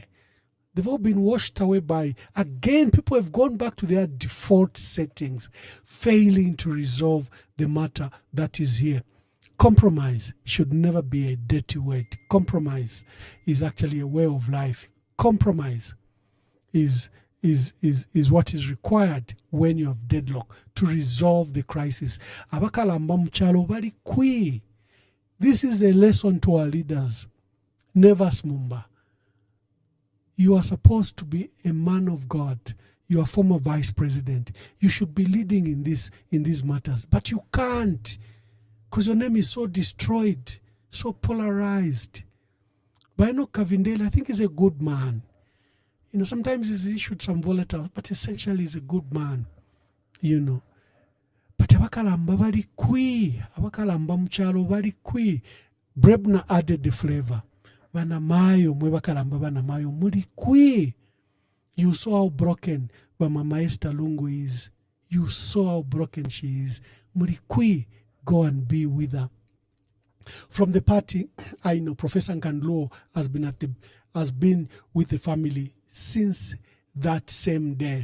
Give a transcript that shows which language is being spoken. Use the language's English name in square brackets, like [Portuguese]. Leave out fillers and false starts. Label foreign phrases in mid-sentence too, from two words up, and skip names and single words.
[English] They've all been washed away by, again, people have gone back to their default settings, failing to resolve the matter that is here. Compromise should never be a dirty word. Compromise is actually a way of life. Compromise is what is required when you have deadlock to resolve the crisis. [Bemba] Abakalamba mchalo bali kwi. [English] This is a lesson to our leaders. Never smumba. You are supposed to be a man of God. You are former vice president. You should be leading in these matters. But you can't, because your name is so destroyed, so polarized. Bino Kavindele, I think, is a good man. You know, sometimes he's issued some volatile, but essentially he's a good man, you know. [Bemba] But abakalamba bali kwi, abakalamba mchalo bali kwi. [English] Brebna added the flavor. [Bemba] Banamayo, mwebakalamba banamayo, muri kwi. [English] You saw how broken Mama Esther Lungu is. You saw how broken she is. [Bemba] Muri kwi, [English] go and be with her. From the party, I know Professor Nkandlo has been with the family since that same day.